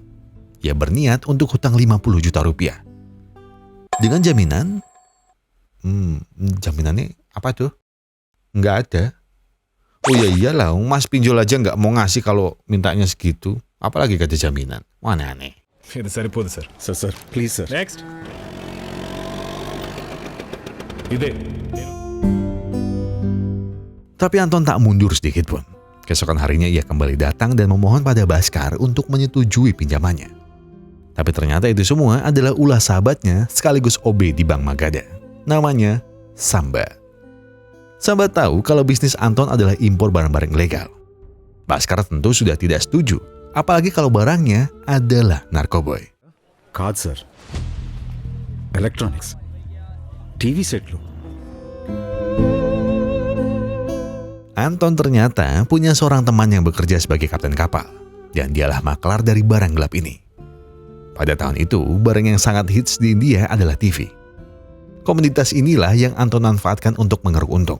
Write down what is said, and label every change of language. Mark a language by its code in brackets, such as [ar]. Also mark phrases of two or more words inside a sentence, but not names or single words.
[id] Ia berniat untuk hutang 50 juta rupiah. Dengan jaminan, jaminannya apa tuh? Nggak ada. Oh ya iyalah, mas pinjol aja nggak mau ngasih kalau mintanya segitu. Apalagi gak ada jaminan. Wah aneh. [te] ఇది సరిపోదు సార్. [en] sir please sir. [te] నెక్స్ట్ ఇదే. [id] Tapi Anton tak mundur sedikit pun. Keesokan harinya ia kembali datang dan memohon pada Baskar untuk menyetujui pinjamannya. Tapi ternyata itu semua adalah ulah sahabatnya sekaligus OB di Bank Magadha. Namanya Samba. Samba tahu kalau bisnis Anton adalah impor barang-barang ilegal. Baskar tentu sudah tidak setuju, apalagi kalau barangnya adalah narkoboy. [te] కాదు సార్, [en] electronics, TV sets. [id] Anton ternyata punya seorang teman yang bekerja sebagai kapten kapal, dan dialah maklar dari barang gelap ini. Pada tahun itu, barang yang sangat hits di India adalah TV. Komoditas inilah yang Anton manfaatkan untuk mengeruk untung.